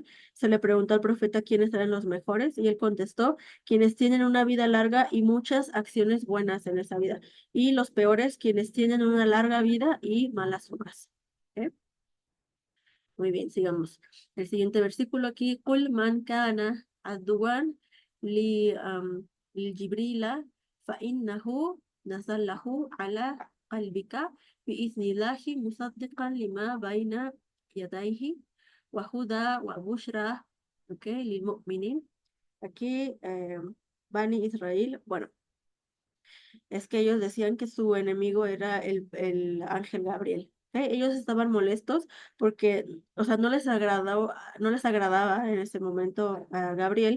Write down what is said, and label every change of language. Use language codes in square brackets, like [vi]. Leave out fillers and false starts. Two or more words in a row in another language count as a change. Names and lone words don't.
[es] Se le preguntó al profeta quiénes eran los mejores y él contestó, quienes tienen una vida larga y muchas acciones buenas en esa vida. Y los peores, quienes tienen una larga vida y malas obras. ¿Ok? Muy bien, sigamos. El siguiente versículo aquí, [ar] قل من كان عدوا لجبريل فإنه نزله على قلبك بإذن الله مصدقا لما بين يديه وهدى وبشرى، ok، للمؤمنين. [es] Aquí, Bani Israel, bueno, es que ellos decían que su enemigo era el ángel Gabriel. ¿Ok? Ellos estaban molestos porque, o sea, no les agradaba en ese momento a Gabriel.